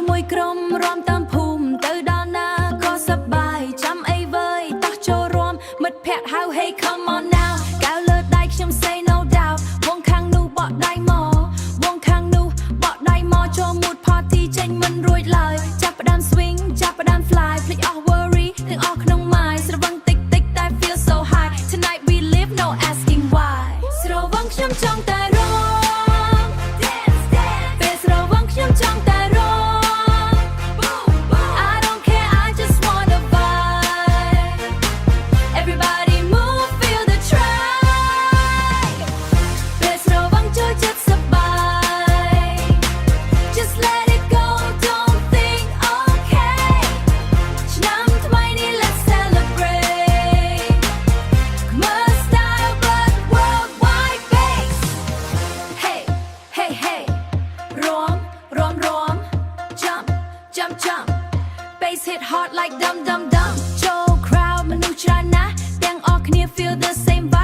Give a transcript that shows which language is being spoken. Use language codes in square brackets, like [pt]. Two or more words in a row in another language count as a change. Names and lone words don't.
[km] ក្រុមរាំតាមភូមិទៅដល់ណាក៏សប្បាយចាំអីវើយតោះចូលរួមមិត្តភក្តិហៅ [en] Hey come on now [km] កៅលើដៃខ្ញុំ [en] say no doubt [km] វងខាងនោះបកដៃ មកវងខាងនោះបកដៃមកចូល [en] mood party [km] ចេញមិនរួចឡើយចាប់ផ្ដើម swing [en] ចាប់ផ្ដើម fly [km] ភ្លេចអស់ [en] worry [km] ទាំងអស់ក្នុង [en] mind [km] ស្រវឹងតិចតិចតែ [en] feel so high tonight we live no asking why [km] ស្រវឹងខ្ញុំចង់តែរំ [en] dance dance [km] ពេលស្រវឹងខ្ញុំចង់តែរំ [en] boom boom I don't care I just wanna vibe everybody move feel the tribe [km] ពេលស្រវឹងចូលចិត្តសប្បាយ [en] just let it go don't think okay [km] ឆ្នាំថ្មីនេះ [en] let's celebrate Khmer style but worldwide bass hey hey hey រាំ jump jump jump bass hit hard like dum dum dum ចូល crowd [km] មនុស្សច្រើនណាស់ទាំងអស់គ្នា [en] feel the same